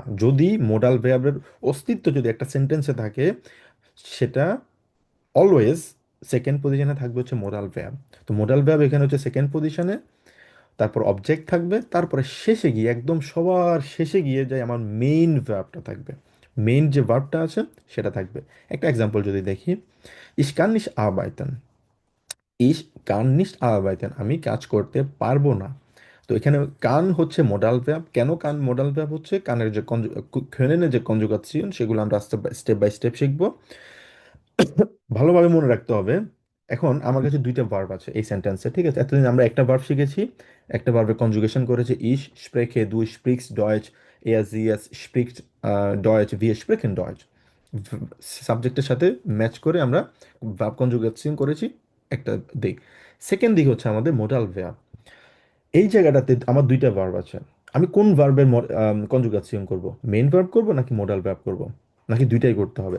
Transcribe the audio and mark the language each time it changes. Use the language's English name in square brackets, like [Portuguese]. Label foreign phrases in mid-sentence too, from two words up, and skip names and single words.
[Bangla] যদি [English] modal verber [Bangla] অস্তিত্ব যদি একটা সেন্টেন্সে থাকে, সেটা [English] always second positione [Bangla] থাকবে হচ্ছে [English] modal verb. [Bangla] তো [English] modal verb [Bangla] এখানে হচ্ছে [English] second positione, [Bangla] তারপর অবজেক্ট থাকবে, তারপরে শেষে গিয়ে, একদম সবার শেষে গিয়ে যায় আমার [English] main verbta [Bangla] থাকবে। মেইন যে ভার্বটা আছে সেটা থাকবে। একটা এক্সাম্পল যদি দেখি, [German] Ich kann nicht arbeiten, Ich kann nicht arbeiten, [Bangla] আমি কাজ করতে পারবো না। তো এখানে কান হচ্ছে [English] modal verb. [Bangla] কেন কান [English] modal verb [Bangla] হচ্ছে? কানের যে খনেনের যে কনজুগাসিয়ন, সেগুলো আমরা আস্তে [English] step by step [Bangla] শিখবো। ভালোভাবে মনে রাখতে হবে। এখন আমার কাছে দুইটা ভার্ব আছে এই সেন্টেন্সে, ঠিক আছে? এতদিন আমরা একটা ভার্ব শিখেছি, একটা ভার্বের কনজুগেশন করেছে [German] ich spreche, du sprichst Deutsch, er sie es spricht ডয়েচ, wir sprechen ডয়েচ। [Bangla] সাবজেক্টের সাথে ম্যাচ করে আমরা [English] verb conjugation [Bangla] করেছি, একটা দিক। সেকেন্ড দিক হচ্ছে আমাদের [English] modal verb. [Bangla] এই জায়গাটাতে আমার দুইটা ভার্ব আছে, আমি কোন ভার্বের কনজুগেশন করব? [English] main verb [Bangla] করব নাকি [English] modal verb [Bangla] করব, নাকি দুইটাই করতে হবে?